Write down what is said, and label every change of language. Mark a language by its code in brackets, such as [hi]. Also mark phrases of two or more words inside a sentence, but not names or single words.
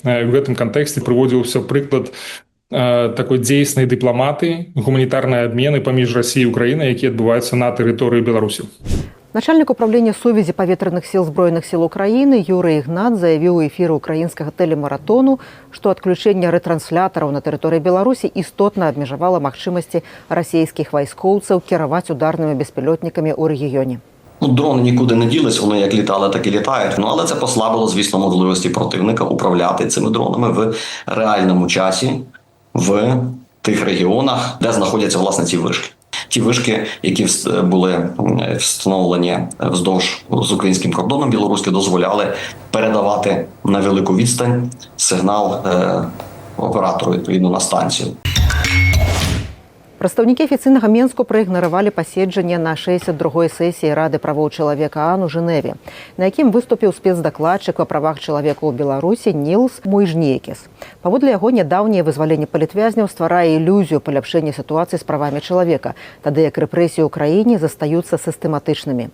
[be] В гэтым кантэксце прыводзіўся прыклад такой дзейснай дыпламаты, гуманітарныя абмены паміж Расіяй і Украінай, якія адбываюцца на тэрыторыі Беларусі. [ru] Начальник управления [be] сувязі паветраных сил Збройных сил Украины Юрий Ігнат заявіў у эфіры украінскага тэлемаратону, што адключэнне рэтранслятораў на тэрыторыі Беларусі істотна абмежавала магчымасці расійскіх вайскоўцаў кіраваць ударнымі беспілотнікамі ў рэгіёне. [uk] Дрони нікуди не ділись, вони як літали, так і літають. Але це послабило, звісно, можливості противника управляти цими дронами в реальному часі в тих регіонах, де знаходяться, власне, ці вишки. Ті вишки, які були встановлені вздовж з українським кордоном білоруським, дозволяли передавати на велику відстань сигнал оператору, відповідно, на станцію. [be] Прадстаўнікі афіцыйнага Менску праігнаравалі паседжанне на 62-й сесіі Рады правоў чалавека ААН у Жэневе, на якім выступіў спецдакладчык па правах чалавека ў Беларусі Нілс Муйжніекіс. Паводле яго, нядаўняе вызваленне палітвязняў стварае ілюзію паляпшэння сітуацыі з правамі чалавека, тады як рэпрэсіі ў краіне застаюцца сістэматычнымі.